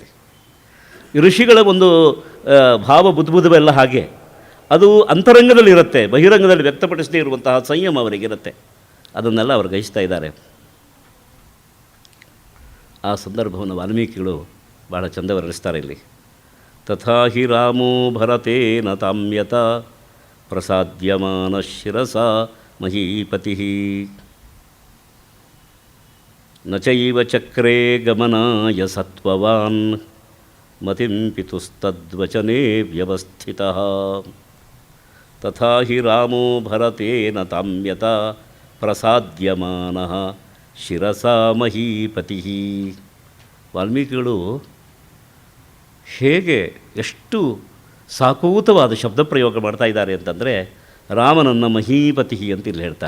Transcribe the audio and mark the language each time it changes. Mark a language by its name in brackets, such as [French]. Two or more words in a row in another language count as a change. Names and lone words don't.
[Kannada] ಋಷಿಗಳ ಒಂದು ಭಾವ ಬುದ್ಧುವೆಲ್ಲ ಹಾಗೆ ಅದು ಅಂತರಂಗದಲ್ಲಿರುತ್ತೆ, ಬಹಿರಂಗದಲ್ಲಿ ವ್ಯಕ್ತಪಡಿಸದೇ ಇರುವಂತಹ ಸಂಯಮ ಅವರಿಗಿರುತ್ತೆ. ಅದನ್ನೆಲ್ಲ ಅವರು ಗ್ರಹಿಸ್ತಾ ಇದ್ದಾರೆ. ಆ ಸಂದರ್ಭವನ್ನು ವಾಲ್ಮೀಕಿಗಳು ಭಾಳ ಚಂದ ವರ್ಣಿಸ್ತಾರೆ ಇಲ್ಲಿ. [Sanskrit] ತಥಾ ಹಿ ರಾಮೋ ಭರತೇನ ತಾಮ್ಯತ ಪ್ರಸಾದ್ಯಮಾನ ಶಿರಸ ಮಹೀಪತಿ ನ ಚೈವ ಚಕ್ರೇ ಗಮನಾಯ ಸತ್ವವಾನ್ ಮತಿಂ ಪಿತುಸ್ತದ್ವಚನೆ ವ್ಯವಸ್ಥಿತಃ. ತಥಾ ಹಿ ರಾಮೋ ಭರತೇನ ತಾಮ್ಯತ ಪ್ರಸಾದ್ಯಮಾನಃ ಶಿರಸಾ ಮಹೀಪತಿ. [Kannada] ವಾಲ್ಮೀಕಿಗಳು ಹೇಗೆ ಎಷ್ಟು ಸಾಕೂತವಾದ ಶಬ್ದ ಪ್ರಯೋಗ ಮಾಡ್ತಾ ಇದ್ದಾರೆ ಅಂತಂದರೆ, ರಾಮನನ್ನು ಮಹೀಪತಿ ಅಂತ ಇಲ್ಲಿ ಹೇಳ್ತಾರೆ.